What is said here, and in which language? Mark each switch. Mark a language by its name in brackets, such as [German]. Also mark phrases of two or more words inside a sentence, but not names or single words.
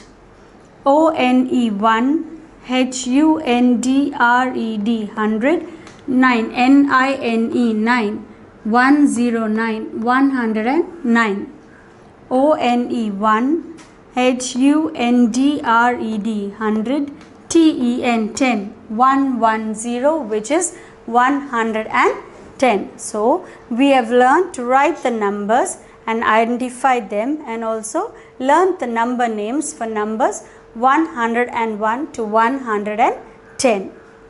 [English] O N E 1. H U N D R E D 100. 9. N I N E 9 109 109. O N E 1. H U N D R E D 100. T E N 10 110, which is 110. So we have learned to write the numbers and identify them, and also learned the number names for numbers 101 to 110.